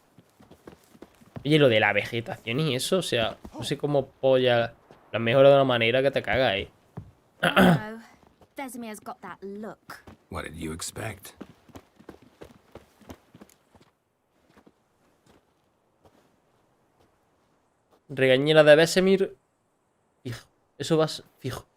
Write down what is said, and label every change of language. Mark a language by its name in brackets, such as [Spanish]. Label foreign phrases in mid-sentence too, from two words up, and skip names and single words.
[Spanish] Oye, lo de la vegetación y eso, o sea, no sé cómo polla. La mejora de una manera que te caga ahí. [English] Oh no. Vesemir's got that look. What did you expect? [Spanish] Regañera de Vesemir. Fijo. Eso va fijo.